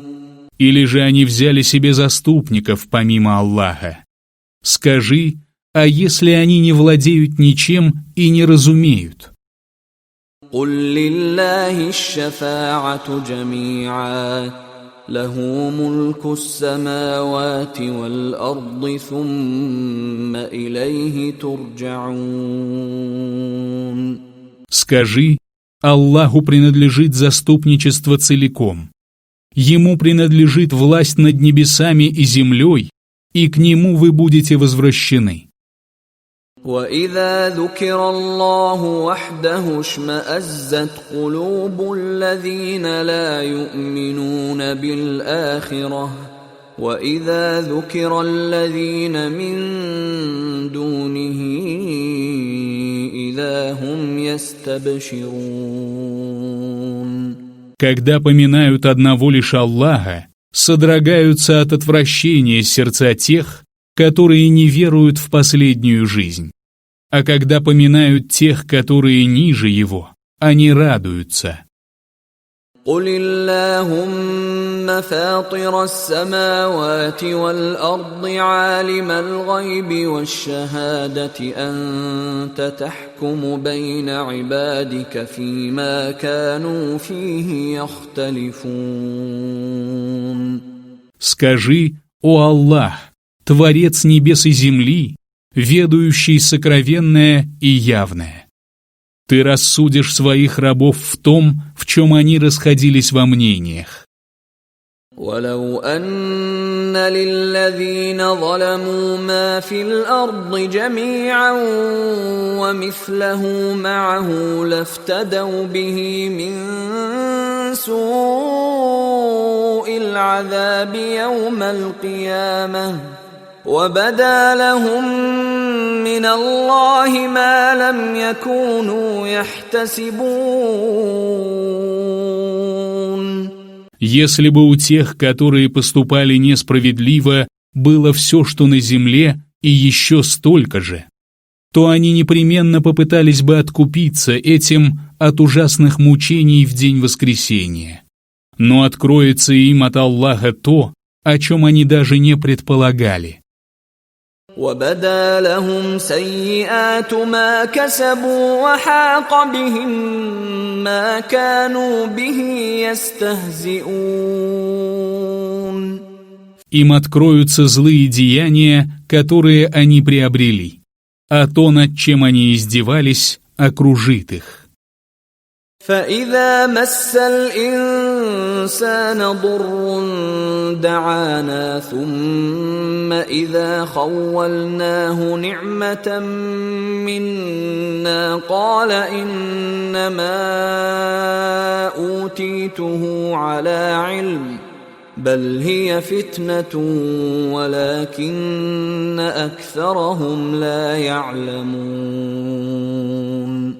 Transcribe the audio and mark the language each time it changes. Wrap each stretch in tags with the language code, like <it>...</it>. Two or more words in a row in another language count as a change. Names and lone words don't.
<ru>Или же они взяли себе заступников помимо Аллаха? Скажи, а если они не владеют ничем и не разумеют?</ru> <ar>قل لله الشفاعة جميعا له ملك السماوات والأرض ثم إليه ترجعون.</ar> <ru>Скажи, Аллаху принадлежит заступничество целиком. Ему принадлежит власть над небесами и землей, и к Нему вы будете возвращены.</ru> <ar>وَإِذَا ذُكِرَ اللَّهُ وَحْدَهُ اشْمَأَزَّتْ قُلُوبُ الَّذِينَ لَا يُؤْمِنُونَ بِالْآخِرَةِ وَإِذَا ذُكِرَ الَّذِينَ مِن دُونِهِ إِذَا هُمْ يَسْتَبْشِرُونَ.</ar> <ru>Когда поминают одного лишь Аллаха, содрогаются от отвращения сердца тех, которые не веруют в последнюю жизнь. А когда поминают тех, которые ниже его, они радуются.</ru> <ar>قُلِ اللَّهُمَّ فَاطِرَ السَّمَاوَاتِ وَالْأَرْضِ عَالِمَ الْغَيْبِ وَالشَّهَادَةِ أَنْتَ تَحْكُمُ بَيْنَ عِبَادِكَ فِيمَا كَانُوا فِيهِ يَخْتَلِفُونَ.</ar> <ru>Скажи, о Аллах, Творец небес и земли, ведающий сокровенное и явное. Ты рассудишь своих рабов в том, в чем они расходились во мнениях.</ru> <ar>ولو أن للذين ظلموا ما في الأرض جميعا ومثله معه لافتدوا به من سوء العذاب يوم القيامة وبدا لهم من الله ما لم يكونوا يحتسبون.</ar> <ru>Если бы у тех, которые поступали несправедливо, было все, что на земле, и еще столько же, то они непременно попытались бы откупиться этим от ужасных мучений в день воскресения. Но откроется им от Аллаха то, о чем они даже не предполагали.</ru> <ar>وَبَدَا لَهُمْ سَيِّئَاتُ مَا كَسَبُوا وَحَاقَ بِهِمْ مَا كَانُوا بِهِ يَسْتَهْزِئُونَ.</ar> <ru>Им откроются злые деяния, которые они приобрели, а то, над чем они издевались, окружит их.</ru> <ar>فَإِذَا مَسَّ الْإِنسَانَ الإنسان ضر دعانا ثم إذا خولناه نعمة منا قال إنما أوتيته على علم بل هي فتنة ولكن أكثرهم لا يعلمون.</ar>